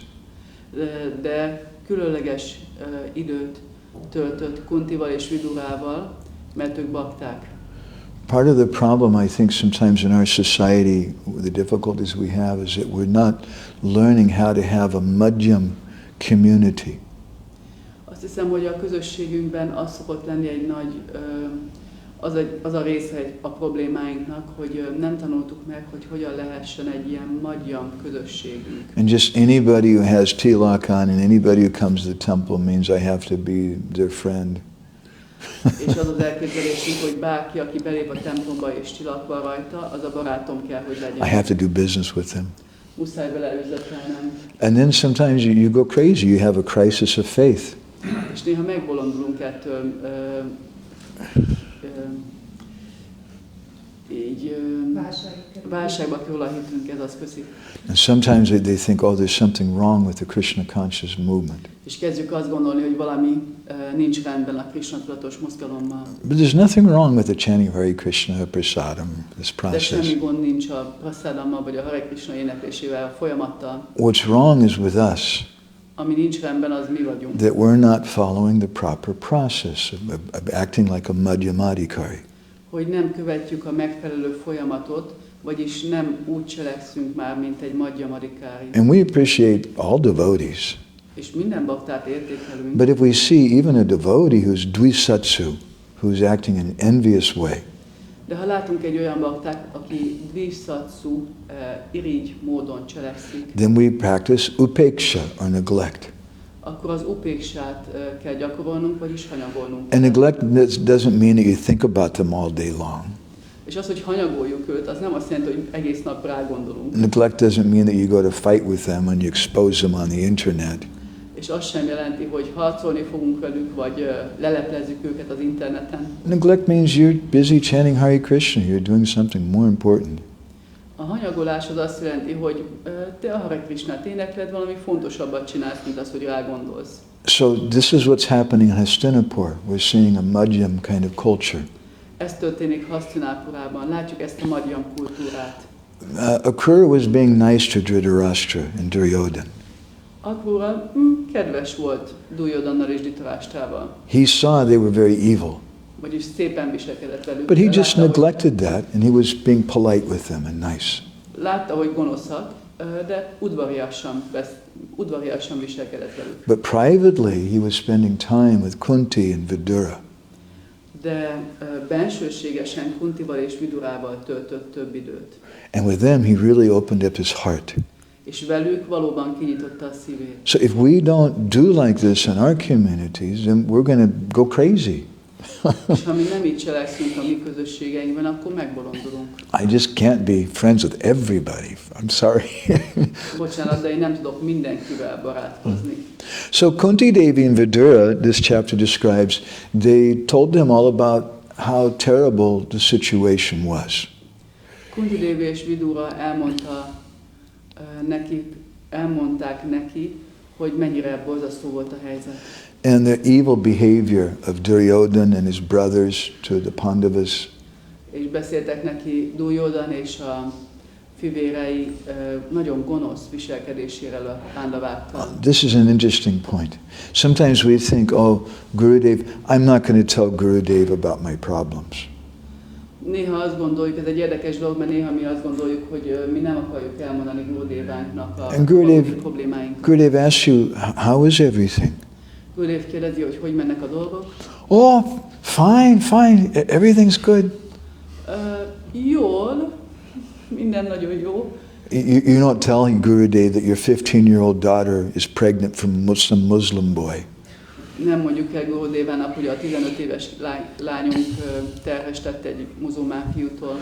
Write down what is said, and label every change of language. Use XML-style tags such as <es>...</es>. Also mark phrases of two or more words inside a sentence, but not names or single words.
<hu>De különleges időt töltött Kuntival és Vidurával, mert ők bakták.</hu> <en>Part of the problem, I think, sometimes in our society, the difficulties we have, is that we're not learning how to have a madhyam community.</en> <hu>Azt hiszem, hogy a közösségünkben az szokott lenni egy nagy, az a része a problémáinknak, hogy nem tanultuk meg, hogy hogyan lehessen egy ilyen madhyam közösségünk.</hu> <en>And just anybody who has tilak on and anybody who comes to the temple means I have to be their friend.</en> <hu>És az az elképzelésünk, hogy bárki, aki belép a templomba és tilak van rajta, az a barátom kell, hogy legyen.</hu> <en>I have to do business with them.</en> <hu>Muszáj vele üzletelnem.</hu> <en>And then sometimes you go crazy. You have a crisis of faith.</en> <hu>És néha megbolondulunk ettől, így válságba kerül a hitünk, ez az köszi.</hu> <en>And sometimes they think, oh, there's something wrong with the Krishna conscious movement.</en> <hu>És kezdjük azt gondolni, hogy valami nincs rendben a Krishna tudatos mozgalommal.</hu> <en>But there's nothing wrong with the chanting of Hare Krishna, prasadam, this</en> <hu>De</hu> <en>process.</en> <hu>semmi gond nincs a prasadammal, vagy a Hare Krishna éneklésével, a folyamattal.</hu> <en>What's wrong is with us,</en> <hu>Ami nincs rendben, az mi vagyunk.</hu> <en>that we're not following the proper process of acting like a madhyamadikari.</en> <hu>Hogy nem követjük a megfelelő folyamatot, vagyis nem úgy cselekszünk már, mint egy madhyamadikári.</hu> <en>And we appreciate all devotees.</en> <hu>És minden baktát értékelünk.</hu> <en>But if we see even a devotee who's dvisatsu, who's acting in an envious way,</en> <hu>De ha látunk egy olyan baktát, aki dvisatsu, irigy módon cselekszik,</hu> <en>then we practice upeksha or neglect.</en> <hu>akkor az upéksát kell gyakorolnunk, vagyis hanyagolnunk.</hu> <en>And neglect doesn't mean that you think about them all day long.</en> <hu>És az, hogy hanyagoljuk őt, az nem azt jelenti, hogy egész nap rágondolunk.</hu> <en>Neglect doesn't mean that you go to fight with them and you expose them on the internet.</en> <hu>És azt sem jelenti, hogy harcolni fogunk velük, vagy leleplezzük őket az interneten.</hu> <en>Neglect means you're busy chanting Hare Krishna. You're doing something more important.</en> <hu>A hanyagolás az azt jelenti, hogy te a Hare Krishnát énekled, valami fontosabbat csinálsz, mint az, hogy rágondolsz.</hu> <en>So this is what's happening in Hastinapur. We're seeing a madhyam kind of culture.</en> <hu>Ez történik Hastinapurában. Látjuk ezt a madhyam kultúrát.</hu> <en>Akrura was being nice to Dhritarashtra and Duryodhana.</en> <hu>Akrura kedves volt Duryodhannal és Dhritarashtrával.</hu> <en>He saw they were very evil.</en> <hu>Vagyis szépen viselkedett velük.</hu> <en>But he just</en> <hu>Látta,</hu> <en>neglected that and he was being polite with them and nice.</en> <hu>Látta, hogy gonoszak, de udvariasan viselkedett velük.</hu> <en>But privately he was spending time with Kunti and Vidura.</en> <hu>De bensőségesen Kuntival és Vidurával töltött több időt.</hu> <en>And with them he really opened up his heart.</en> <hu>És velük valóban kinyitotta a szívét.</hu> <en>So if we don't do like this in our communities, then we're going to go crazy.</en> <hu>És ha mi nem így cselekszünk a mi közösségeinkben, akkor megbolondulunk.</hu> <en>I just can't be friends with everybody. I'm sorry.</en> <hu>Bocsánat, de én nem tudok mindenkivel barátkozni.</hu> <en>So Kunti Devi and Vidura, this chapter describes, they told them all about how terrible the situation was.</en> <hu>Kunti Devi és Vidura elmondták neki, hogy mennyire borzasztó volt a helyzet.</hu> <en>And the evil behavior of Duryodhana and his brothers to the Pandavas.</en> <hu>és beszéltek neki Duryodhan és a fivérei nagyon gonosz viselkedéséről a Pándaváttal.</hu> <en>This is an interesting point. Sometimes we think, oh, Gurudev, I'm not going to tell Gurudev about my problems.</en> <hu>Néha azt gondoljuk, ez egy érdekes dolog, mert néha mi azt gondoljuk, hogy mi nem akarjuk elmondani Gurudevánknak a problémáinkat.</hu> <en>Gurudev asks you, how is everything?</en> <hu>Gurudev kérdezi, hogy mennek a dolgok.</hu> <en>Oh, fine, everything's good.</en> <hu>Jól, minden nagyon jó.</hu> <en>You're not telling Gurudev that your 15-year-old daughter is pregnant from some Muslim boy.</en> <hu>Nem mondjuk el Gurudevának, hogy a 15 éves lányunk terhes lett egy muzulmán fiútól.</hu>